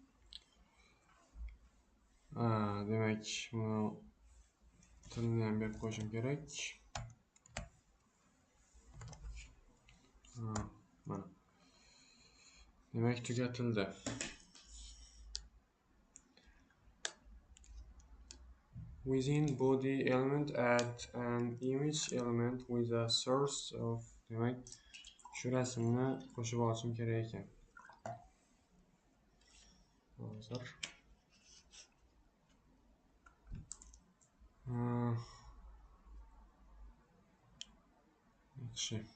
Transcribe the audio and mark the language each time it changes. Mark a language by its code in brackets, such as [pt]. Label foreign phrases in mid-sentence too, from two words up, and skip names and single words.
[uz] Demak buni tilini ham berib qo'yishim kerak. Mana. Demak tugatildi. [en] Within body element add an image element with a source of [uz] demak shu rasmni qo'shib olishim kerak ekan. Hozir yaxshi.